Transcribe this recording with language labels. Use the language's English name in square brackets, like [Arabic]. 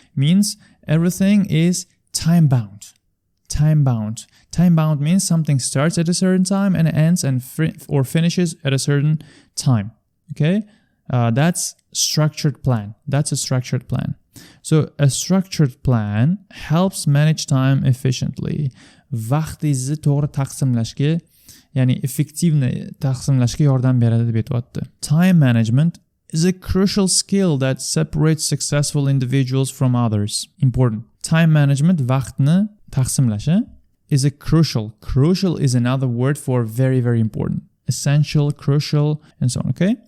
[English] Means everything is time-bound. Time-bound. Time-bound means something starts at a certain time and ends or finishes at a certain time, okay? That's structured plan. That's a structured plan. So a structured plan helps manage time efficiently. [Uzbek] Vaqtingizni to'g'ri taqsimlashga, ya'ni effektivni taqsimlashga yordam beradi deb aytyapti. [English] Time management is a crucial skill that separates successful individuals from others. Important. Time management, [Uzbek] vaqtni taqsimlash, [English] is a crucial is another word for very, very important. Essential, crucial, and so on, okay?